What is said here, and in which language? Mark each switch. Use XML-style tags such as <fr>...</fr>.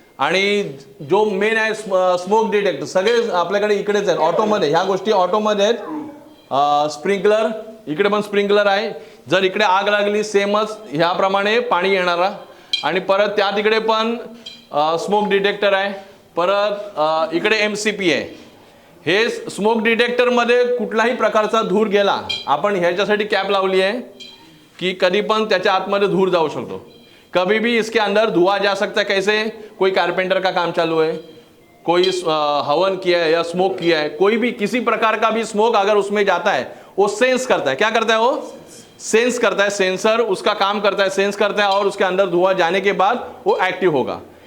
<mr>आणि जो मेन आहे स्मोक डिटेक्टर, सगळे आपल्याकडे इकडेच आहेत ऑटोमध्ये. ह्या गोष्टी ऑटोमध्ये आहेत. स्प्रिंकलर, इकडे पण स्प्रिंकलर आहे. जर इकडे आग लागली सेमच ह्याप्रमाणे पाणी येणारा. आणि परत त्या तिकडे पण स्मोक डिटेक्टर आहे. परत इकडे MCP आहे. हे स्मोक डिटेक्टरमध्ये कुठलाही प्रकारचा धूर गेला, आपण ह्याच्यासाठी कॅप लावली आहे की कधी पण त्याच्या आतमध्ये धूर जाऊ शकतो.</mr> <hi>कभी भी इसके अंदर धुआं जा सकता है. कैसे? कोई कारपेंटर का काम चालू है, कोई हवन किया है या स्मोक किया है, कोई भी किसी प्रकार का भी स्मोक अगर उसमें जाता है, वो सेंस करता है. क्या करता है? वो सेंस करता है. सेंसर उसका काम करता है, सेंस करता है, और उसके अंदर धुआं जाने के बाद वो एक्टिव होगा.</hi>